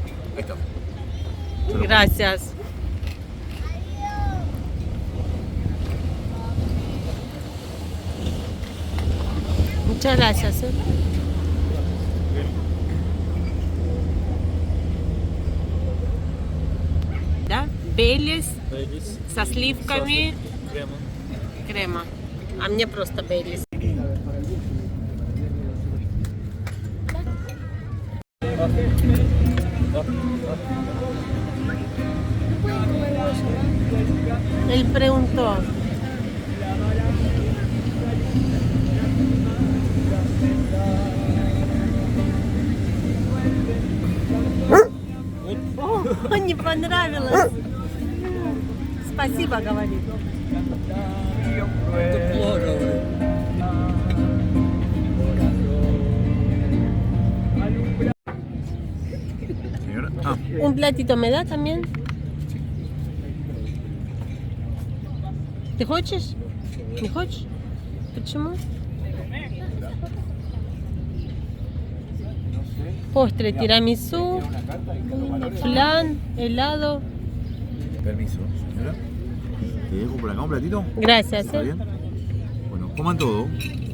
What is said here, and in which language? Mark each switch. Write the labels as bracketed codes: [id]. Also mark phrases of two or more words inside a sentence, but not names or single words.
[es] Ahí está. Gracias. Muchas gracias. [ru] Да? Бейлис со сливками, крема. А мне просто Бейлис. [es] Él preguntó. [ru] О, не понравилось. Спасибо, говорит. [es] Señora. Ah, Un platito me da también. [ru] Ты хочешь? Не хочешь? Почему? [es] Postre, tiramisú, flan, helado. permiso, señora. ¿Te dejo por acá un platito? Gracias. ¿Está bien? Bueno, coman todo.